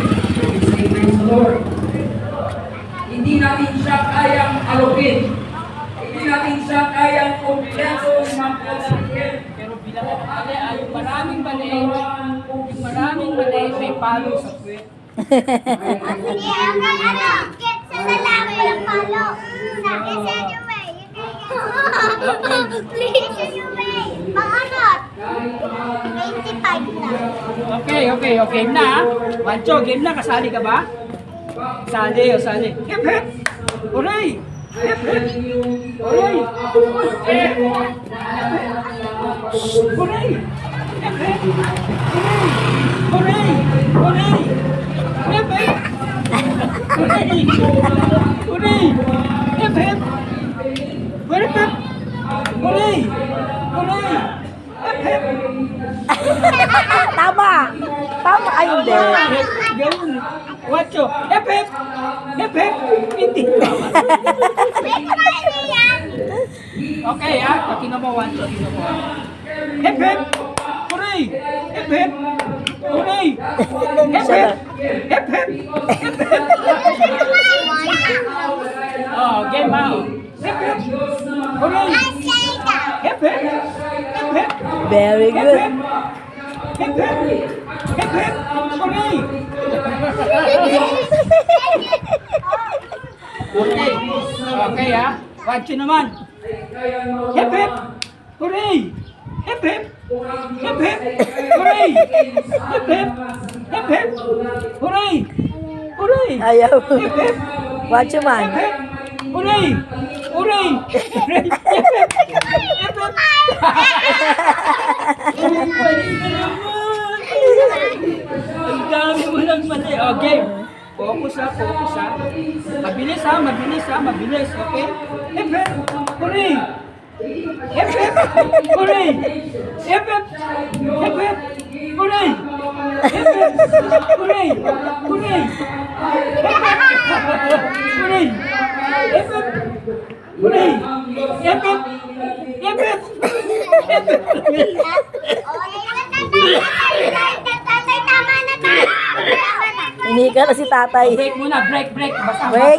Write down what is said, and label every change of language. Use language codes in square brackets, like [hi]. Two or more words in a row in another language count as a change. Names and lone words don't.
[en] Say praise the Lord. [tl] Hindi natin siya kayang alupin. Hindi natin siya kayang kumpleto magkakalikin. Pero bilang mali, yung maraming mali, may palo sa puwet. Okay na. Wancho, game na. Kasali ka ba? Sali. [en] Hep hep! Hooray! Hep hep! Hooray! Hep hep! Hooray! Hep hep! Hooray! Hooray! Hep hep! Hooray! Hooray! Hep hep! Hep hep! Hooray! Hooray! Hep hep! [tl] Tama! Tama kayo din. Ganun. [en] Wacho. Hep hep. Hep hep. [tl] Hindi. Okay ha. Tingnan mo Wacho. [en] Hep hep. Hooray. Hep hep. Hooray. Hep hep. Hep hep. Hep hep. Oh, game ha. Hep hep. Hooray. Hep hep. Hep hep. Very Hep good. hep. Hep hep. Hep hep. Hooray. [tl] Okay ha. Watch naman. [en] Hep hep. Hooray. Hep hep. Hep hep. Hooray. Hep hep. Hep hep. Hooray. Hooray. [tl] Ayaw. [en] Hep hep. Watch your man. Hep hep. Hooray. Hooray. Hooray. Hep hep. Hep hep. [tl] Ang dami mo lang mali. Okay. Focus ha, focus ha. Mabilis ha, mabilis ha, mabilis, okay? [en] Hip hip, hooray! Hip hip, hooray! Hip hip, hip hip, hooray! Hip hip, hooray! Hooray! Hooray! Hip hip, hooray! Hip hip, hip hip, hip hip. [tl] Hindi ka na si tatay. Break muna, break, break. Basta, Break.